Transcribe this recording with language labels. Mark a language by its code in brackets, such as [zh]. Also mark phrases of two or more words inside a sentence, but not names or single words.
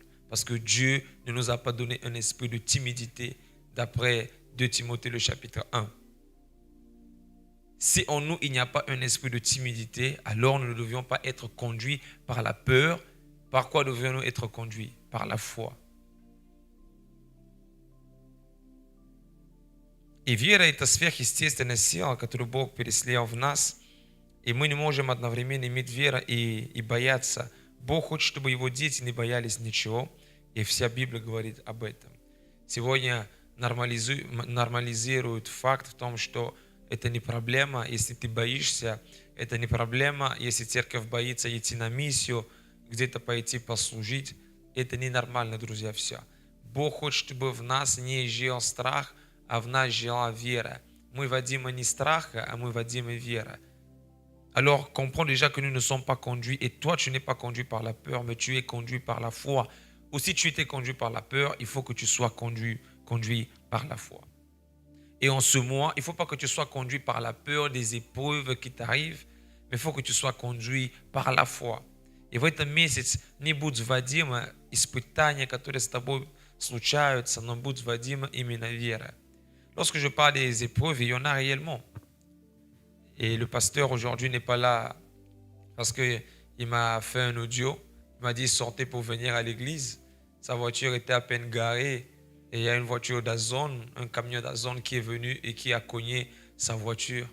[fr] Parce que Dieu ne nous a pas donné un esprit de timidité, d'après 2 Timothée le chapitre 1. Si en nous, il n'y a pas un esprit de timidité, alors nous ne devions pas être conduits par la peur. Par quoi devions-nous être conduits? Par la foi. [ru] И вера – это сверхъестественная сила, которую Бог переселил в нас. И мы не можем одновременно иметь веру и бояться. Бог хочет, чтобы Его дети не боялись ничего. И вся Библия говорит об этом. Сегодня нормализируют факт в том, что это не проблема, если ты боишься. Это не проблема, если церковь боится идти на миссию, где-то пойти послужить. Это ненормально, друзья, все. Бог хочет, чтобы в нас не жил страх, а в нас жила вера. Мы водимы не страха, а мы водимы вера. [fr] Alors, comprends déjà que nous ne sommes pas conduits, et toi, tu n'es pas conduit par la peur, mais tu es conduit par la foi. Ou si tu étais conduit par la peur, il faut que tu sois conduit par la foi. Et en ce mois, il ne faut pas que tu sois conduit par la peur des épreuves qui t'arrivent, mais il faut que tu sois conduit par la foi. [ru] И в этом месяц не будь водимо испытания, которые с тобой случаются, но будь водимо именно вера. [fr] Lorsque je parle des épreuves, il y en a réellement. Et le pasteur aujourd'hui n'est pas là parce qu'il m'a fait un audio. Il m'a dit sortez pour venir à l'église. Sa voiture était à peine garée. Et il y a une voiture d'Azone, un camion d'Azone qui est venu et qui a cogné sa voiture.